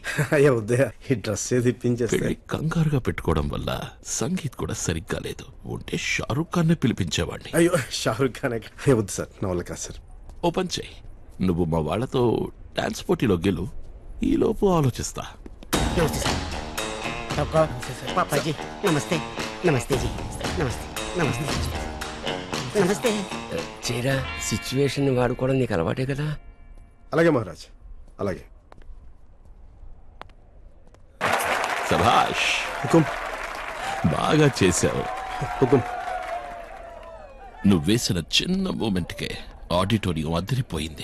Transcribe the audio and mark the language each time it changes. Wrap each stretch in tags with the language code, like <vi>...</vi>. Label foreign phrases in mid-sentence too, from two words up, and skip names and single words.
<te>అయ్యా ఉదయ, ఈ డ్రెస్ ఏది ఇప్పించేస్తే కంగారుగా పెట్టుకోవడం వల్ల సంగీత్ కూడా సరిగ్గా లేదు. ఉంటే షారూక్ ఖాన్ నే పిలిపించేవాడిని. అయ్యో, షారూక్ ఖాన్ వద్దు సార్, నా వల్ల కాదు సార్. ఓ పని చెయ్యి, నువ్వు మా వాళ్లతో డాన్స్ పోటీలో గెలు, ఈ లోపు ఆలోచిస్తా.</te> <hi>पापाजी नमस्ते नमस्ते जी नमस्ते नमस्ते नमस्ते</hi> <te>చేరా సిచ్యువేషన్ వాడుకోవడం నీకు అలవాటే కదా. అలాగే మహారాజ్, అలాగే. సభాష్, హుకుం. బాగా చేశావు. హుకుం. నువ్వు వేసిన చిన్న మూమెంట్కే ఆడిటోరియం అదిరిపోయింది.</te>